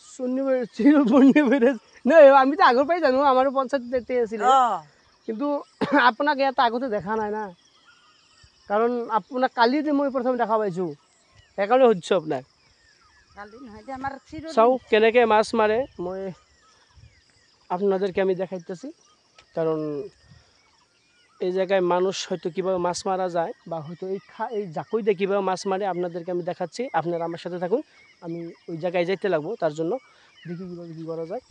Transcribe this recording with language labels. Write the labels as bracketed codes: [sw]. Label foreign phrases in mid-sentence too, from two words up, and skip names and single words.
[as] নাই, আমিতো আগৰ পৰাই জানো, আমাৰো পঞ্চায়ত তাতে আছিলে। কিন্তু আপোনাক ইয়াত আগতে দেখা নাই না, কাৰণ আপোনাক কালি মই প্ৰথম দেখা পাইছোঁ, সেইকাৰণে সুধিছোঁ আপোনাক। চাওঁ কেনেকৈ মাছ মাৰে, [bn] মই আপনাদেরকে আমি দেখাইতেছি। কারণ এই জায়গায় মানুষ হয়তো কীভাবে মাছ মারা যায়, বা হয়তো এই জাকই দিয়ে কীভাবে মাছ মারে আপনাদেরকে আমি দেখাচ্ছি। আপনারা আমার সাথে থাকুন, আমি ওই জায়গায় যাইতে লাগবো, তার জন্য দেখি কীভাবে কী করা যায়।